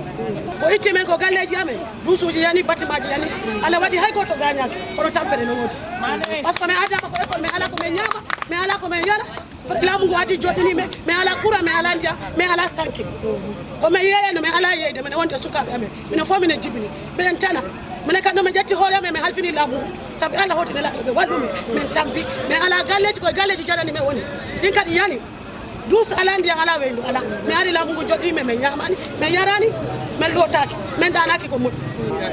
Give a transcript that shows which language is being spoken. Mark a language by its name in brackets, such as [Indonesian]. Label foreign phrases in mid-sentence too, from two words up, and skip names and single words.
[Fula] ko itti men ko galleji amen duusuji yani bâtiment ji yani ala waɗi hay goto gañaki kono tampere no wodi [French] par ce que [Fula] mi adama ko école mi ala ko min ñaama mi ala ko min yara laamu ngu addi joɗɗini men mi ala courant mi ala ndiyam mi ala sanki ko min yeeyano mi ala yeyde mine wonde sukaɓe amen minen fof minen jibini minen tana minen kam ɗo min ƴetti hoore amen mi halfini laamu ngu saabu Allah hotini laɗɗo ɓe waɗɗumi min tampi min ala galleji koye galleji jaɗani men woni ɗin kadi yani dus ala ndiyam ala weyndu ala mi ari laamu ngu joɗɗimi min ñamani min yarani min lotaki min danaki ko moƴƴi